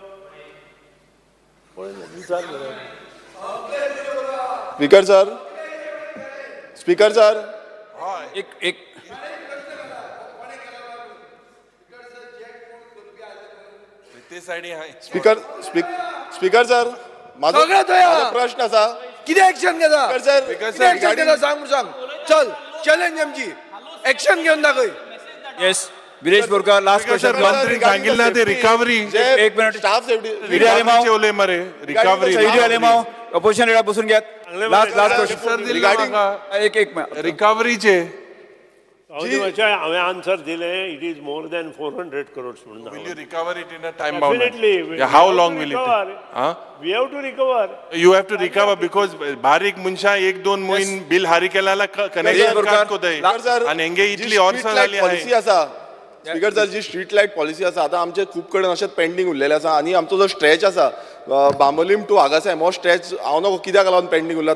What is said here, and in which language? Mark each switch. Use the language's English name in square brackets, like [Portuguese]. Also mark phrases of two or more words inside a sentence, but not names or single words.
[English] Speaker sir, Speaker sir, [Konkani] एक [English] Speaker Speaker sir, [Marathi] माझा प्रश्न असा [Konkani] किती ऍक्शन घेता? सर, किती ऍक्शन घेता सांग. चल चॅलेंज आमची ऍक्शन घेऊन दाखय. [English] Yes Viresh Borkar last question. [Marathi] मंत्री सांगितलं ते रिकव्हरी [Konkani] एक मिनिट [English] staff safety recovery opposition leader [Marathi] बसून घ्या. [English] last question एक [Konkani] रिकव्हरीचे हांवें आन्सर दिलें. [English] it is more than 400 crores [Konkani] म्हणून. [English] will you recover it in a time Definitely. bound? How long will it take? We have to recover. You have to recover because [Konkani] बारीक मनशा एक दोन मोहीन बिल हारी केल्याला कनेक्शन कार्ड कोताय आणि हेंगे इतली ऑर्सन जाली पॉलिसी आसा. स्पीकर सर, जी [English] street light policy [Konkani] आसा आतां आमचे खूब कडेन अशेंच पेंडींग उरलेले आसा आनी आमचो जो स्ट्रेच आसा बांबोलीम टू हांगासर हो स्ट्रेच हांव नको कित्याक लागून पेंडींग उरला.